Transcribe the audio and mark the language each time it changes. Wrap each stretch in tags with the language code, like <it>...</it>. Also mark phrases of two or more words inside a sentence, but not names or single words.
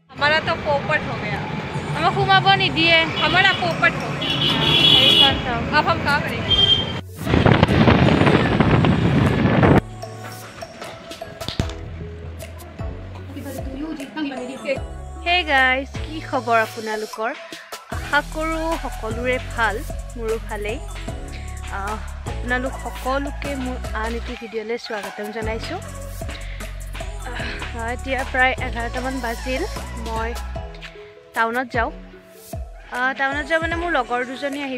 <hi>हमारा तो पोपट हो गया। हमें घुमाबो नहीं दिए, हमारा पोपट हो गया। अब हम क्या करेंगे?</hi> <en>Hey guys,</en> <as>কি খবৰ আপোনালোকৰ? আশা কৰোঁ সকলোৰে ভাল, মোৰো ভালেই। আপোনালোক সকলোকে মোৰ আন এটি ভিডিঅ'লৈ স্বাগতম জনাইছোঁ। এতিয়া প্ৰায় 11টামান বাজিল। মই টাউনত যাওঁ মানে মোৰ লগৰ দুজনী আহিব।</as>